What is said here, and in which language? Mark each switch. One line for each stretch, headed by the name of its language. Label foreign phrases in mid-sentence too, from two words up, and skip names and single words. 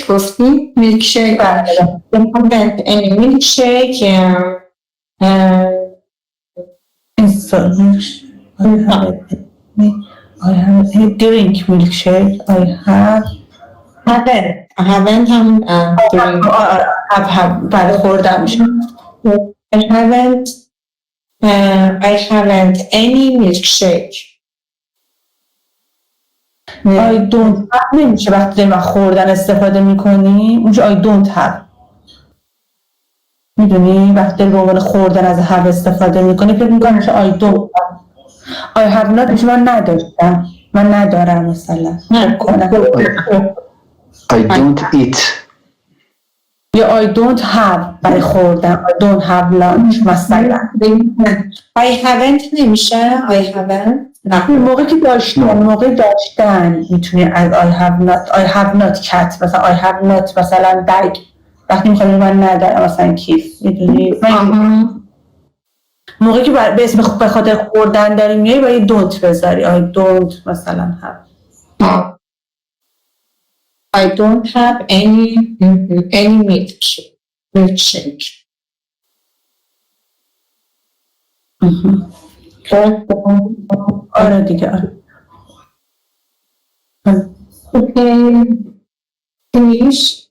English: گفتی milkshake. I haven't any milkshake. I have drink milkshake. I haven't drink.
Persian: have بعد خوردم میشه.
English: I haven't any milkshake. I don't have
Persian: نمیشه وقتی ما خوردن استفاده میکنیم اونجا
English: I don't have.
Persian: میدونی وقتی به عنوان خوردن از have استفاده میکنی فکر میکنی که
English: I don't I have not
Persian: میشه من نداشتم من ندارم مثلا
English: I don't eat. یا I don't have
Persian: برای خوردن
English: I don't have lunch مثلا I haven't نمیشه I haven't
Persian: موقعی که داشتن میتونی از
English: I have not cat
Persian: مثلا
English: I have not
Persian: مثلا bag وقتی میخوایی من ندارم مثلا کیف میدونی موقعی که به اسم به خاطر خوردن داری میای باید don't بذاری
English: I don't
Persian: مثلا have
English: I don't have any milkshake.
Persian: آره دیگه آره
English: Okay. Finish.